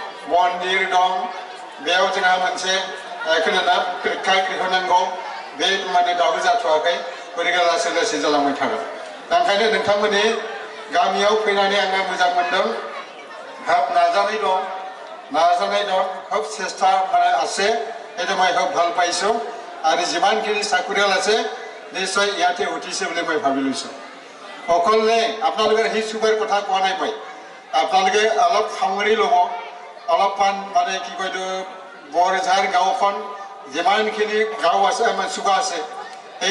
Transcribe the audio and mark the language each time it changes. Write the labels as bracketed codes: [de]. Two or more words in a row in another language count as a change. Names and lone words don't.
[brx] मन्दिर दं बेयाव जोंहा मोनसे खोनाना प्रेक्षागृह नांगौ बे माने दाबो जाथ'वाखै गतिके लासै लासै जालांबाय थागोन दा ओंखायनो नोंथांमोननि गामियाव फैनानै आङो मोजां मोनदों हाब नाजानाय दं खोब [as] চেষ্টা মানে আছে সেইটো মই খুব ভাল পাইছোঁ আৰু যিমানখিনি চাকৰিয়াল আছে নিশ্চয় ইয়াতে উঠিছে বুলি মই ভাবি লৈছোঁ সকলোৱে আপোনালোকে সেই চুবাৰ কথা কোৱা নাই মই আপোনালোকে অলপ সামৰি ল'ব অলপমান মানে কি কয় এইটো বৰঝাৰ গাঁওখন যিমানখিনি গাঁও আছে আমাৰ চুবা আছে এই